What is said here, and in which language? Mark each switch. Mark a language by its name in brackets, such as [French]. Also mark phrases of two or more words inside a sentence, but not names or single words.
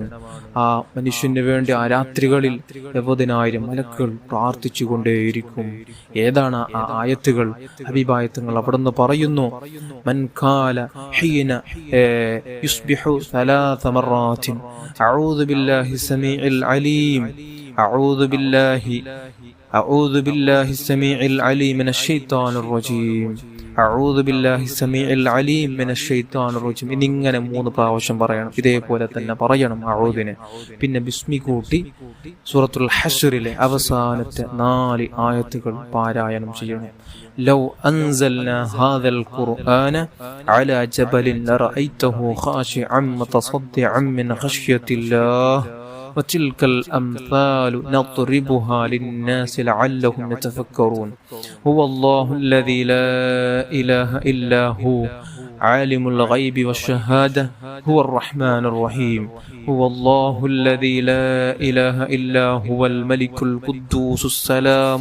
[Malayalam] ആ മനുഷ്യന് വേണ്ടി ആ രാത്രികളിൽ 70,000 മലക്കുകൾ പ്രാർത്ഥിച്ചുകൊണ്ടേയിരിക്കും. ഏതാണ് ആ ആയത്തുകൾ? ഹബീബായ തങ്ങൾ അവിടുന്ന് പറയുന്നു, [Arabic] من قال حين يصبح ثلاث مرات أعوذ بالله السميع العليم أعوذ بالله السميع العليم من الشيطان الرجيم أعوذ بالله السميع العليم من الشيطان الرجيم. [Malayalam] ഇങ്ങനെ 3 പ്രാവശ്യം പറയണം. ഇതേപോലെ തന്നെ പറയണം അഊദിനെ. പിന്നെ ബിസ്മി കൂട്ടി സൂറത്തുൽ ഹശ്റിലെ അവസാനത്തെ 4 ആയത്തുകൾ പാരായണം ചെയ്യണം. [Arabic] لو أنزلنا هذا القرآن على جبل لرأيته خاشعا متصدعا من خشية الله وتلك الأمثال نضربها للناس لعلهم يتفكرون هو الله الذي لا إله إلا هو عالم الغيب والشهادة هو الرحمن الرحيم هو الله الذي لا إله إلا هو الملك القدوس السلام